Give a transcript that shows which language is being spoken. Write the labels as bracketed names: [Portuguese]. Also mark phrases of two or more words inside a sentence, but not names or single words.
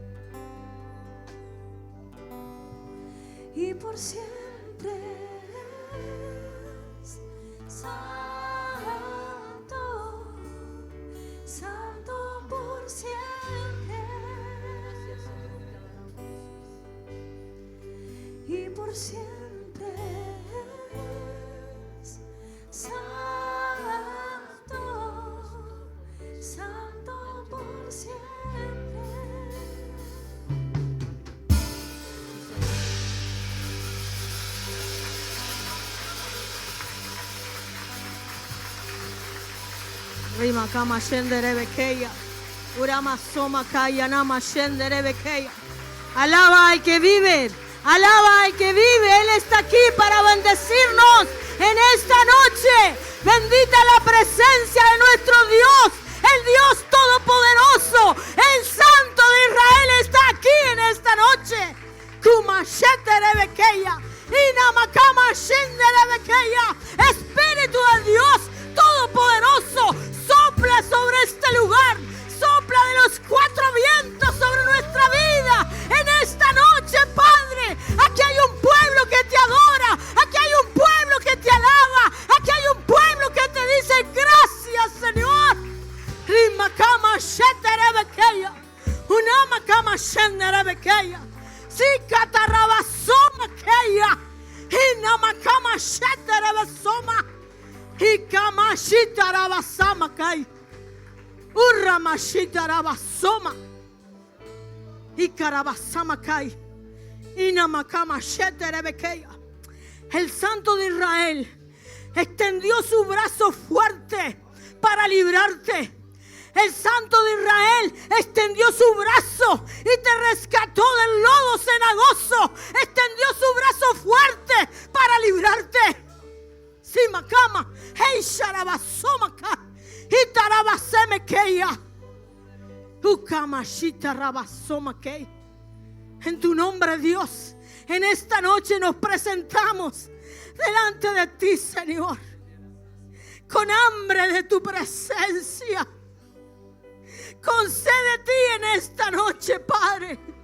[Spanish] Y por siempre es santo, santo por siempre. Y por siempre es santo, santo por siempre. Rima kama shendere bekeya. Urama soma kaya nama shendere bekeya. Alaba al que vive. Alaba al que vive. Él está aquí para bendecirnos. En esta noche, bendita la presencia de nuestro Dios, el Dios todopoderoso, el Santo de Israel está aquí en esta noche. Espíritu de Dios todopoderoso, sopla sobre este lugar, sopla de los cuatro vientos sobre nuestra vida en esta noche, Padre. Aquí hay un pueblo que te adora, aquí hay un pueblo que te alaba, aquí hay un pueblo que te dice gracias, Señor. Rimakama sheterebekeya, unamakama shenerebekeya, sikatarabasoma keya, inamakama sheterebesoma, ikamashitarabasama kai, uramashitarabasoma, ikarabasama kai, inamakama sheterebekeya. El Santo de Israel extendió su brazo fuerte para librarte. El Santo de Israel extendió su brazo y te rescató del lodo cenagoso. Extendió su brazo fuerte para librarte. Simakama, hey sharabasomaka, itarabasemekeya, ukamashita rabasomake. En tu nombre, Dios, en esta noche nos presentamos delante de ti, Señor, con hambre de tu presencia, con sed de ti en esta noche, Padre.